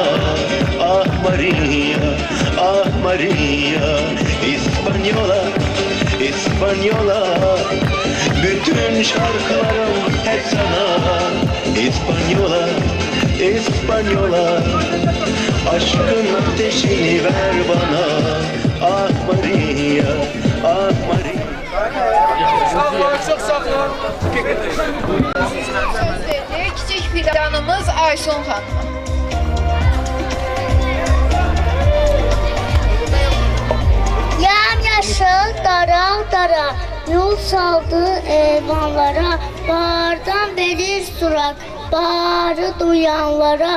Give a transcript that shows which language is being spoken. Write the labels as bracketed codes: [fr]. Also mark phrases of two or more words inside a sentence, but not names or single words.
[tr] Ah Maria, ah Maria, İspanyola, İspanyola, bütün şarkılarım hep sana. İspanyola, İspanyola, aşkın ateşini ver bana. Ah Maria, ah Maria. Sağ olun, çok sağ olun. [az] Söz verdi kiçik fidanımız Aysun xanıma. Yamyaşıl dara dara yol saldı eyvanlara, bahardan verir surak baharı duyanlara.